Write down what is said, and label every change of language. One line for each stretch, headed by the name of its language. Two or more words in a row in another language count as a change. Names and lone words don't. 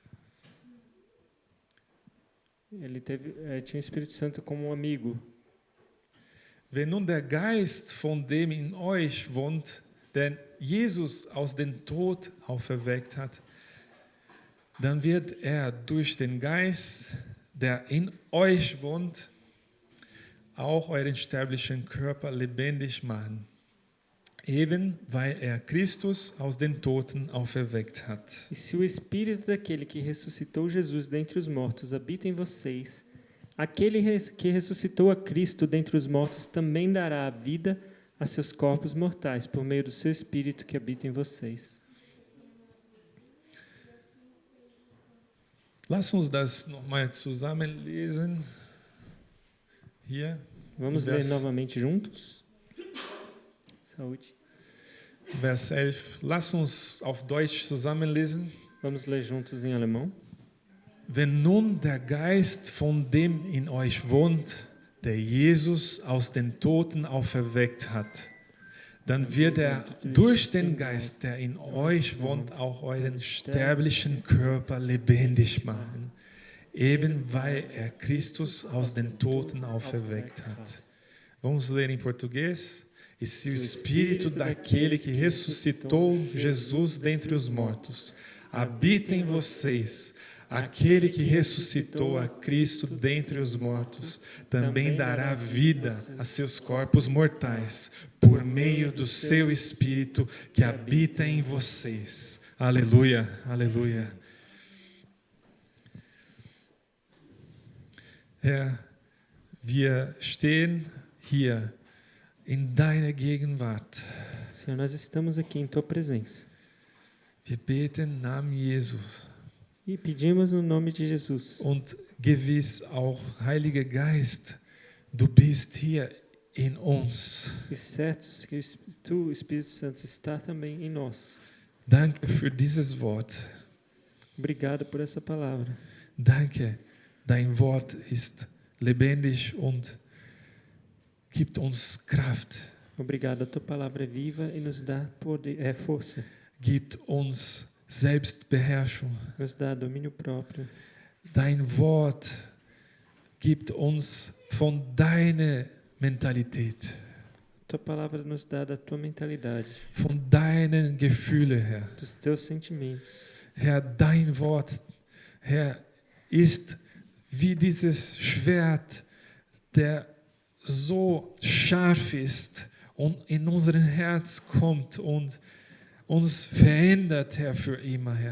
Portuguese: Ele tinha o Espírito Santo como um amigo.
German: Wenn nun der Geist von dem in euch wohnt, der Jesus aus dem Tod auferweckt hat, dann wird er durch den Geist, der in euch wohnt, auch euren sterblichen Körper lebendig machen, eben weil er Christus aus den Toten auferweckt hat.
Portuguese: E se o Espírito daquele que ressuscitou Jesus dentre os mortos habita em vocês, aquele que ressuscitou a Cristo dentre os mortos também dará a vida a seus corpos mortais, por meio do seu Espírito que habita em vocês.
German: Lass uns das nochmal zusammen lesen. Hier.
Portuguese: Vamos ler novamente juntos? Saúde.
German: Vers 11. Lass uns auf Deutsch zusammenlesen.
Portuguese: Vamos ler juntos em alemão?
German: Wenn nun der Geist von dem in euch wohnt, der Jesus aus den Toten auferweckt hat, dann wird er durch den Geist, der in euch wohnt, auch euren sterblichen Körper lebendig machen, eben weil er Christus aus den Toten auferweckt hat.
Portuguese: Vamos ler em português? E se o Espírito daquele que ressuscitou Jesus dentre os mortos habita em vocês, aquele que ressuscitou a Cristo dentre os mortos também dará vida a seus corpos mortais por meio do seu Espírito que habita em vocês. Aleluia, aleluia.
German: Herr, wir stehen hier in deiner Gegenwart.
Portuguese: Senhor, nós estamos aqui em Tua presença
German: Wir beten im Namen Jesus.
Portuguese: e pedimos no nome de Jesus.
German: Und gewiss auch, Heiliger Geist, du bist hier in uns.
Portuguese: E certo que Tu, Espírito Santo, está também em nós.
German: Danke für dieses Wort.
Portuguese: Obrigado por essa palavra.
German: Danke, dein Wort ist lebendig und gibt uns Kraft,
Portuguese: Obrigado, a Tua palavra é viva e nos dá poder, força,
German: gibt uns Selbstbeherrschung.
Portuguese: nos dá domínio próprio.
German: Dein Wort gibt uns von deiner Mentalität,
Portuguese: Tua palavra nos dá da Tua mentalidade,
German: von deinen Gefühlen, Herr.
Portuguese: dos Teus sentimentos.
German: Herr, dein Wort, Herr, ist wie dieses Schwert, der so scharf ist und in unser Herz kommt und uns verändert, Herr, für immer, Herr.